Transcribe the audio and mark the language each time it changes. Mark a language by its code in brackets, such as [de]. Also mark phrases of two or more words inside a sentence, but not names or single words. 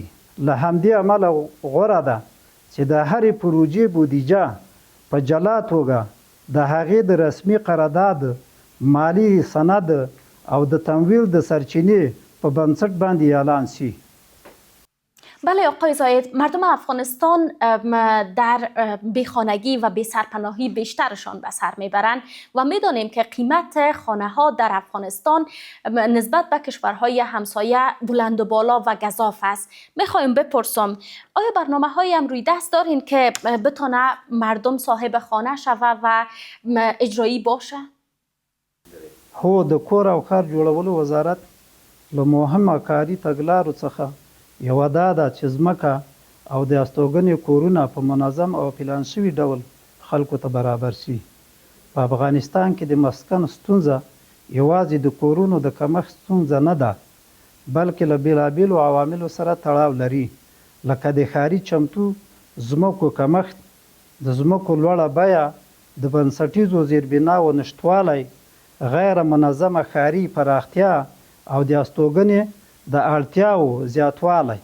[ps] له همدې امله غوره ده چې د هرې پروژې بودیجه په جلا توګه د هغې د رسمي قرارداد، مالی سند او د تمویل د سرچینې په بنسټ باندې اعلان شي. [fa] بله آقای زاید، مردم افغانستان در بیخانگی و بی‌سرپناهی بیشترشان به سر میبرند و میدانیم که قیمت خانه ها در افغانستان نسبت به کشورهای همسایه بلند و بالا و گزاف است. میخوایم بپرسم آیا برنامه های هم روی دست دارین که بتونه مردم صاحب خانه شوه و اجرایی باشه؟ [ps] هو د کور او کار جوړولو وزارت له مهمه کاري تګلارو څخه یوه دا ده چې ځمکه او د استوګنې کورونه په منظم او پلان شوي ډول خلکو ته برابر شي. په افغانستان کې د مسکن ستونزه یوازې د کورونو د کمښت ستونزه نه ده، بلکې له بېلابېلو عواملو سره تړاو لري، لکه د ښاري چمتو ځمکو کمښت، د ځمکو لوړه بیه، د بنسټیزو زیربناوو نشتوالی، غیر منظمه ښاري پراختیا او د استوګنې د اړتیاو زیاتوالی.